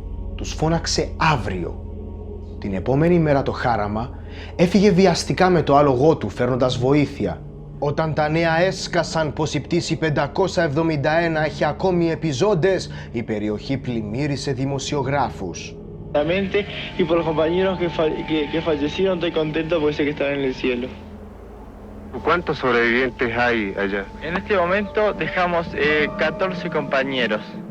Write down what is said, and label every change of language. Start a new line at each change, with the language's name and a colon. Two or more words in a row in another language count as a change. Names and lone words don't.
Greek: Τους φώναξε αύριο. Την επόμενη μέρα το χάραμα έφυγε βιαστικά με το άλογό του φέρνοντας βοήθεια. Όταν τα νέα έσκασαν πως η πτήση 571 έχει ακόμη επιζώντες, η περιοχή πλημμύρισε δημοσιογράφους.
Spanish: Y por los compañeros que fallecieron estoy contento porque sé que están en el cielo. ¿Cuántos sobrevivientes hay allá? En este momento dejamos 14 compañeros.